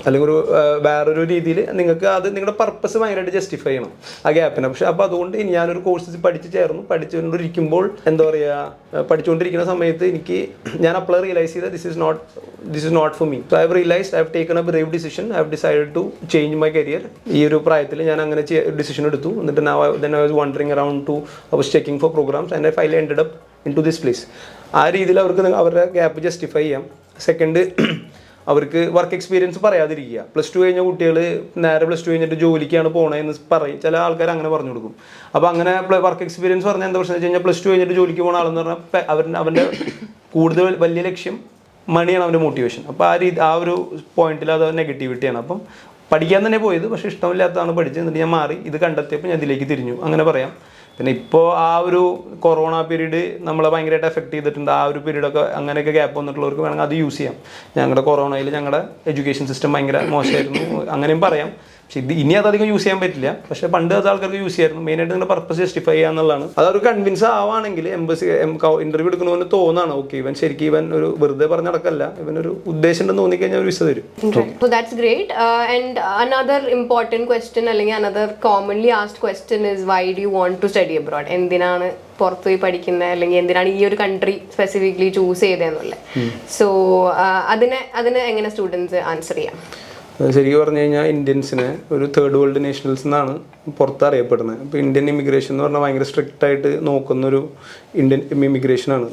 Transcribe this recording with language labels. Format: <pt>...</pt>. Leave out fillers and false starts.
<ml>അല്ലെങ്കിൽ ഒരു വേറൊരു രീതിയിൽ നിങ്ങൾക്ക് അത് നിങ്ങളുടെ പർപ്പസ് ഭയങ്കരമായിട്ട് ജസ്റ്റിഫൈ ചെയ്യണം ആ ഗ്യാപ്പിനെ. പക്ഷെ അപ്പോൾ അതുകൊണ്ട് ഞാനൊരു കോഴ്സ് പഠിച്ചുകൊണ്ടിരിക്കുമ്പോൾ എന്താ പറയുക, പഠിച്ചുകൊണ്ടിരിക്കുന്ന സമയത്ത് ഞാൻ അപ്പോഴേ റിയലൈസ് ചെയ്ത</ml> <en>This is not for me. So I have realised, I have taken a brave decision, I have decided to change my career.</en> <ml>ഈ ഒരു പ്രായത്തിൽ ഞാൻ അങ്ങനെ ഡിസിഷൻ എടുത്തു. എന്നിട്ട്</ml> <en>then I was wandering around I was checking for programs and I finally ended up into this place.</en> <ml>ആ രീതിയിൽ അവർക്ക് അവരുടെ ഗ്യാപ്പ് ജസ്റ്റിഫൈ ചെയ്യാം. സെക്കൻഡ്, അവർക്ക് വർക്ക് എക്സ്പീരിയൻസ് പറയാതിരിക്കുക. +2 കഴിഞ്ഞ കുട്ടികൾ നേരെ +2 കഴിഞ്ഞിട്ട് ജോലിക്കാണ് പോകണമെന്ന് പറയും. ചില ആൾക്കാർ അങ്ങനെ പറഞ്ഞു കൊടുക്കും. അപ്പോൾ അങ്ങനെ വർക്ക് എക്സ്പീരിയൻസ് പറഞ്ഞാൽ എന്താ പ്രശ്നം വെച്ച് കഴിഞ്ഞാൽ, +2 കഴിഞ്ഞിട്ട് ജോലിക്ക് പോകുന്ന ആളെന്ന് പറഞ്ഞാൽ അവൻ്റെ കൂടുതൽ വലിയ ലക്ഷ്യം മണിയാണ് അവൻ്റെ മോട്ടിവേഷൻ. അപ്പോൾ ആ ഒരു പോയിന്റിൽ അത് നെഗറ്റിവിറ്റിയാണ്. അപ്പം പഠിക്കാൻ തന്നെ പോയത്, പക്ഷേ ഇഷ്ടമില്ലാത്തതാണ് പഠിച്ചത്. എന്നിട്ട് ഞാൻ മാറി, ഇത് കണ്ടെത്തിയപ്പോൾ ഞാൻ ഇതിലേക്ക് തിരിഞ്ഞു, അങ്ങനെ പറയാം. പിന്നെ ഇപ്പോൾ ആ ഒരു കൊറോണ പീരീഡ് നമ്മളെ ഭയങ്കരമായിട്ട് എഫക്ട് ചെയ്തിട്ടുണ്ട്. ആ ഒരു പീരീഡൊക്കെ അങ്ങനെയൊക്കെ ഗ്യാപ്പ് വന്നിട്ടുള്ളവർക്ക് വേണമെങ്കിൽ അത് യൂസ് ചെയ്യാം. ഞങ്ങളുടെ കൊറോണയിൽ ഞങ്ങളുടെ എഡ്യൂക്കേഷൻ സിസ്റ്റം ഭയങ്കര മോശമായിരുന്നു, അങ്ങനെയും പറയാം. പക്ഷേ ഇനി അതധികം യൂസ് ചെയ്യാൻ പറ്റില്ല, പക്ഷേ പണ്ട് അത് ആൾക്കാർക്ക് യൂസ് ചെയ്യായിരുന്നു. മെയിനായിട്ട് നിങ്ങളുടെ പർപ്പസ് ജസ്റ്റിഫൈ ചെയ്യുക എന്നുള്ളതാണ്. അതൊരു കൺവിൻസ് ആവുകയാണെങ്കിൽ ഇന്റർവ്യൂ എടുക്കണമെന്ന് തോന്നാണ്, ഓക്കെ ഇവൻ ശരിക്കും ഇവൻ ഒരു വെറുതെ പറഞ്ഞ നടക്കല്ല, ഇവനൊരു ഉദ്ദേശം ഉണ്ടെന്ന് തോന്നിക്കഴിഞ്ഞാൽ ഒരു വിസ തരും.</ml> <en>So that's great. And another important question, അല്ലെങ്കിൽ another commonly asked question is, why do you want to study abroad?</en> <ml>എന്തിനാണ് പുറത്ത് പോയി പഠിക്കുന്നത്, അല്ലെങ്കിൽ എന്തിനാണ് ഈ ഒരു കൺട്രി സ്പെസിഫിക്കലി ചൂസ് ചെയ്തതെന്നുള്ളത്. സോ അതിന് എങ്ങനെ സ്റ്റുഡൻസ് ആൻസർ ചെയ്യാം? ശരിക്കും പറഞ്ഞു കഴിഞ്ഞാൽ ഇന്ത്യൻസിനെ ഒരു തേർഡ് വേൾഡ് നേഷണൽസ് എന്നാണ് പുറത്ത് അറിയപ്പെടുന്നത്. ഇപ്പോൾ ഇന്ത്യൻ ഇമിഗ്രേഷൻ എന്ന് പറഞ്ഞാൽ ഭയങ്കര സ്ട്രിക്റ്റ് ആയിട്ട് നോക്കുന്നൊരു ഇന്ത്യൻ ഇമിഗ്രേഷനാണ്.</ml>